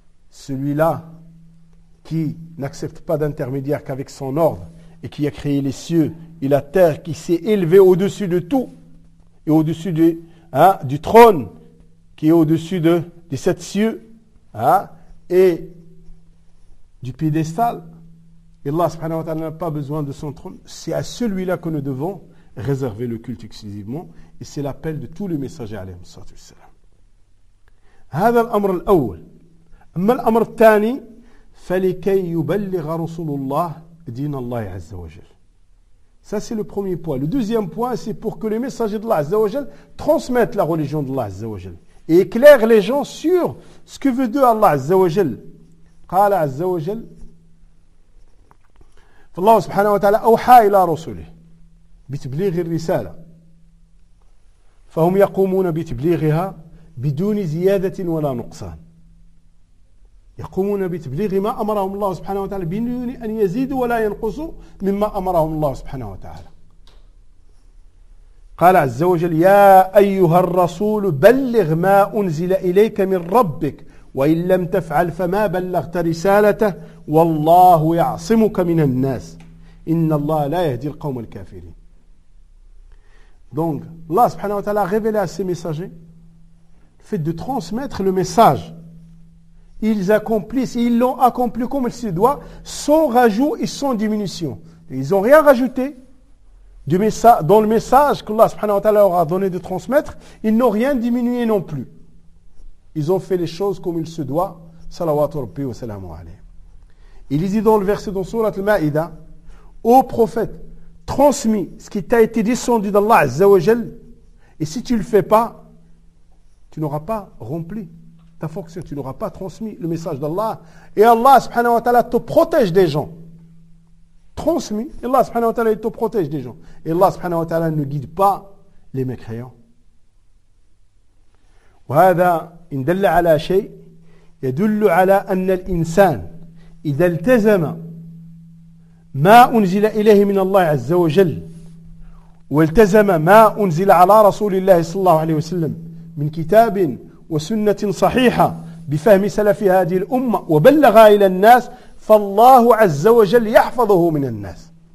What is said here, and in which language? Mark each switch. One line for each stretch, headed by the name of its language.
French: Celui-là qui n'accepte pas d'intermédiaire qu'avec son ordre et qui a créé les cieux et la terre, qui s'est élevé au-dessus de tout et au-dessus du trône, qui est au-dessus des sept cieux et du piédestal. Et Allah subhanahu wa ta'ala n'a pas besoin de son trône. C'est à celui-là que nous devons réserver le culte exclusivement. Et c'est l'appel de tous les messagers, alayhi salatu wa salam.
Arabic: هذا الأمر الأول. أما الأمر الثاني فلكي يبلغ رسول الله دين الله عز وجل.
French: Ça c'est le premier point. Le deuxième point, c'est pour que les messagers d'Allah azza wa jal transmettent la religion d'Allah azza wa jal. Et éclaire les gens sur ce que veut Dieu Allah Azza wa Jal.
Arabic: قال عز وجل فالله سبحانه وتعالى أوحى إلى رسله بتبليغ الرسالة فهم يقومون بتبليغها بدون زيادة ولا نقصان يقومون بتبليغ ما أمرهم الله سبحانه وتعالى بدون أن يزيدوا ولا ينقصوا مما أمرهم الله سبحانه وتعالى قال عز وجل يا أيها الرسول بلغ ما أنزل إليك من ربك وإن لم تفعل فما بلغت رسالته والله يعصمك من الناس إن الله لا يهدي القوم الكافرين
French: Donc Allah subhanahu wa ta'ala a révélé à ses messagers le fait de transmettre le message. Ils accomplissent, ils l'ont accompli comme il se doit, sans rajout et sans diminution. Ils n'ont rien rajouté dans le message qu'Allah subhanahu wa ta'ala aura donné de transmettre, ils n'ont rien diminué non plus. Ils ont fait les choses comme il se doit. Salawatu Rabbi wa salamu alayhi. Il dit dans le verset dans Surat Al-Ma'ida, ô prophète, transmis ce qui t'a été descendu d'Allah Azza wa Jal, et si tu ne le fais pas, tu n'auras pas rempli ta fonction, tu n'auras pas transmis le message d'Allah. Et Allah subhanahu wa ta'ala te protège des gens. Transmis, Allah subhanahu wa ta'ala te protège des gens. Et Allah subhanahu wa ta'ala ne guide pas les mécréants.
Arabic: وهذا إن دل على شيء يدل على أن الإنسان إذا التزم ما أنزل إليه من الله عز وجل والتزم ما أنزل على رسول الله صلى الله عليه وسلم من كتاب وسنة صحيحة بفهم سلف هذه الأمة وبلغ إلى الناس فالله عز وجل يحفظه من الناس